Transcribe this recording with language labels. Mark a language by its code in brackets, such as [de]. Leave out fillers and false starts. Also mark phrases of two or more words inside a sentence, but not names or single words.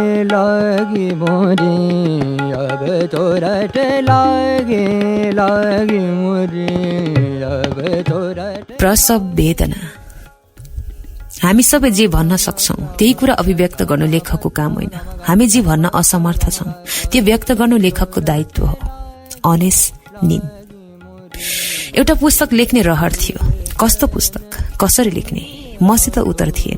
[hi] लागे मोरे अब तो रट लागे मोरे अब तो रट। [ne] प्रसव वेदना। हामी सबै जे भन्न सक्छौं त्यही कुरा अभिव्यक्त गर्नु लेखकको काम होइन। हामी जे भन्न असमर्थ छौं त्यो व्यक्त गर्नु लेखकको दायित्व हो। अनेस निम। एउटा पुस्तक लेख्ने रहर थियो। कस्तो पुस्तक, कसरी लेख्ने, मसित उत्तर थिएन।